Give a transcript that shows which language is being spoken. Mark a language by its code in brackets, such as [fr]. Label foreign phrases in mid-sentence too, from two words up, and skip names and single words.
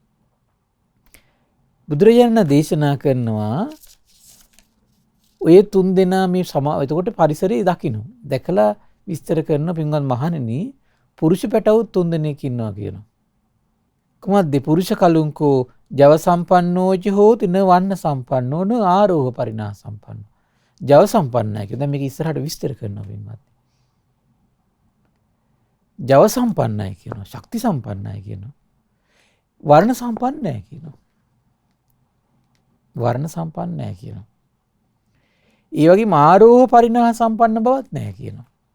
[si] බුදුරජාණන් දේශනා කරනවා ඔය 3 දෙනා මේ එතකොට පරිසරයේ දකින්න. දැකලා විස්තර කරන පින්වත් මහණෙනි පුරුෂ පැටවු 3 දෙනෙක් ඉන්නවා කියනවා. [pi] කුමද්ද පුරුෂ කලුංකෝ ජව සම්පන්නෝච හෝති න වන්න සම්පන්නෝ න ආරෝහ පරිණාහ සම්පන්නෝ. [si] ජව සම්පන්නයි කියලා. දැන් මේක ඉස්සරහට විස්තර කරනවා පින්වත්. ජව සම්පන්නයි කියනවා. ශක්ති සම්පන්නයි කියනවා. වර්ණ සම්පන්නයි කියනවා. වර්ණ සම්පන්න නැහැ කියනවා. ඒ වගේම ආරෝහ පරිණාහ සම්පන්න බවක් නැහැ කියනවා.